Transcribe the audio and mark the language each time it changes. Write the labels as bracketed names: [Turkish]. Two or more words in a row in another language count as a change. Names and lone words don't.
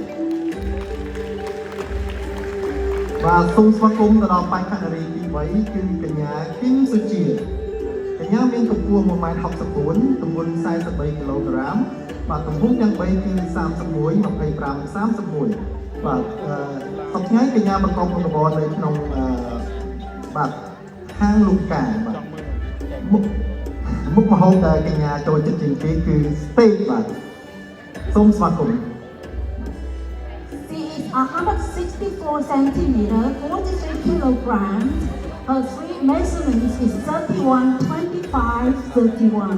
[Khmer] បាទសូមស្វាគមន៍ទៅដល់បេក្ខនារីទី3គឺកញ្ញាគឹមសុជាកញ្ញាមានកម្ពស់ 1.64 m ទម្ងន់ 43 គីឡូក្រាមបាទទំហំទាំង3គឺ 31 25 31 បាទសប្តាហ៍ថ្ងៃកញ្ញាប្រកបមុខរបរនៅក្នុងបាទហាងលូកាបាទមុខម្ហូបដែលកញ្ញាចូលចិត្តជាងគេគឺ steak បាទសូមស្វាគមន៍ [English] She is 164 centimeters, 43 kilograms. Her three measurements is 31, 25, 31.